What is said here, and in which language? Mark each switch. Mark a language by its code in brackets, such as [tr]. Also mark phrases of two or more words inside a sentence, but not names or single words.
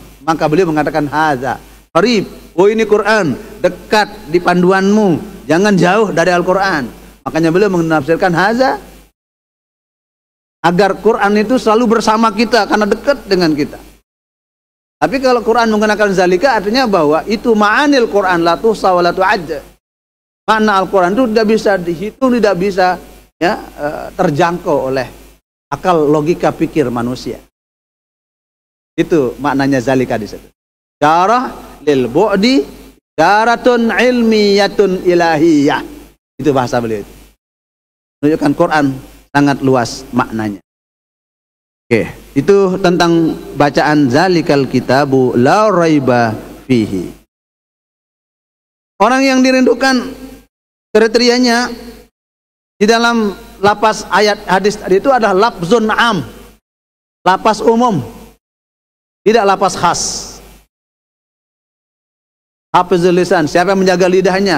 [id] Maka beliau mengatakan [ar] هذا قريب, [id] oh ini Quran dekat di panduanmu, jangan jauh dari Al-Quran. Makanya beliau menafsirkan haza agar Quran itu selalu bersama kita karena dekat dengan kita. Tapi kalau Quran menggunakan zalika artinya bahwa itu [ar] معاني القرآن لا تحصى ولا تعد. [id] Makna Al-Quran itu tidak bisa dihitung, tidak bisa terjangkau oleh akal logika pikir manusia. Itu maknanya zalika di situ. [ar] إشارة للبعد إشارة علمية إلهية. [id] Itu bahasa beliau itu. Menunjukkan Quran sangat luas maknanya. Oke, itu tentang bacaan [ar] ذلك الكتاب لا ريب فيه. [id] Orang yang dirindukan kriterianya di dalam lapas ayat hadis tadi itu adalah [ar] لفظ عام, [id] lapas umum, tidak lapas khas. [ar] حافظ اللسان, [id] siapa yang menjaga lidahnya?